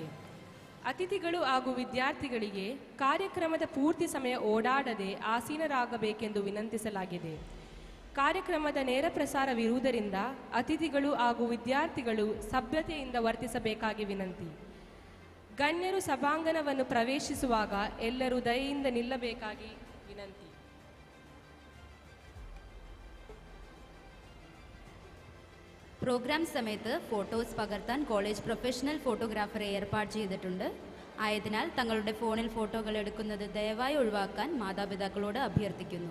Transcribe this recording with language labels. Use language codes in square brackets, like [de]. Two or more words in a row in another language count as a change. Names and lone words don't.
[kn] ಅತಿಥಿಗಳು ಹಾಗೂ ವಿದ್ಯಾರ್ಥಿಗಳಿಗೆ ಕಾರ್ಯಕ್ರಮದ ಪೂರ್ತಿ ಸಮಯ ಓಡಾಡದೆ ಆಸೀನರಾಗಬೇಕೆಂದು ವಿನಂತಿಸಲಾಗಿದೆ. ಕಾರ್ಯಕ್ರಮದ ನೇರ ಪ್ರಸಾರವಿರುವುದರಿಂದ ಅತಿಥಿಗಳು ಹಾಗೂ ವಿದ್ಯಾರ್ಥಿಗಳು ಸಭ್ಯತೆಯಿಂದ ವರ್ತಿಸಬೇಕಾಗಿ ವಿನಂತಿ. ಗಣ್ಯರು ಸಭಾಂಗಣವನ್ನು ಪ್ರವೇಶಿಸುವಾಗ ಎಲ್ಲರೂ ದಯೆಯಿಂದ ನಿಲ್ಲಬೇಕಾಗಿ വിനന്തി. [ml] പ്രോഗ്രാം സമയത്ത് ഫോട്ടോസ് പകർത്താൻ [en] college professional [ml] ഫോട്ടോഗ്രാഫറെ ഏർപ്പാട് ചെയ്തിട്ടുണ്ട്. ആയതിനാൽ തങ്ങളുടെ ഫോണിൽ ഫോട്ടോകൾ എടുക്കുന്നത് ദയവായി ഒഴിവാക്കാൻ മാതാപിതാക്കളോട് അഭ്യർത്ഥിക്കുന്നു.